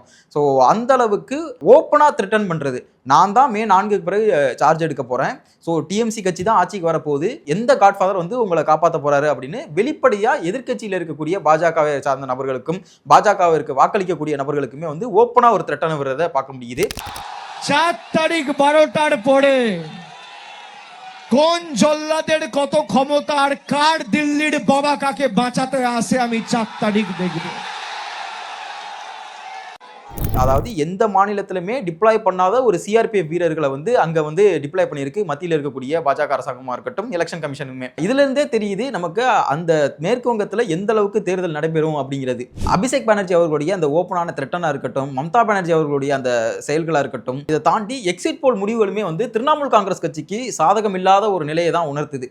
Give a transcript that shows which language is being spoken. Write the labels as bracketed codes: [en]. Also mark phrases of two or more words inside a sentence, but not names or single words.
[ta] ஸோ அந்த அளவுக்கு ஓப்பனாக த்ரெட்டன் பண்ணுறது, நான் தான் மே 4க்கு பிறகு சார்ஜ் எடுக்க போறேன், ஸோ டிஎம்சி கட்சி தான் ஆட்சிக்கு வரப்போகுது, எந்த காட்ஃபாதர் வந்து உங்களை காப்பாற்ற போறாரு அப்படின்னு வெளிப்படையா எதிர்கட்சியில் இருக்கக்கூடிய பாஜகவை சார்ந்த நபர்களுக்கும் பாஜகவிற்கு வாக்களிக்கக்கூடிய நபர்களுக்குமே வந்து ஓப்பனா ஒரு த்ரெட்டன விடுறதை பார்க்க முடியுது. [bn] 4 তারিখ 12টার পরে কোন জল্লাদের কত ক্ষমতা আর কার দিল্লির বাবা কাকে বাঁচাতে আসে আমি 4 তারিখ দেখব. [ta] அதாவது எந்த மாநிலத்திலுமே டிப்ளாய் பண்ணாத ஒரு சிஆர்பிஎஃப் வீரர்களை வந்து அங்க வந்து டிப்ளாய் பண்ணியிருக்கு மத்தியில் இருக்கக்கூடிய பாஜக அரசாங்கமா இருக்கட்டும், [en] election commission. [ta] இதுல இருந்தே தெரியுது நமக்கு அந்த மேற்கு வங்கத்துல எந்த அளவுக்கு தேர்தல் நடைபெறும் அப்படிங்கிறது. அபிஷேக் பானர்ஜி அவர்களுடைய அந்த ஓப்பனான த்ரெட்டனா இருக்கட்டும், மம்தா பானர்ஜி அவர்களுடைய அந்த செயல்களா இருக்கட்டும், இதை தாண்டி [en] exit poll [ta] முடிவுகளுமே வந்து திரிணாமுல் காங்கிரஸ் கட்சிக்கு சாதகம் இல்லாத ஒரு நிலையை தான் உணர்த்துது.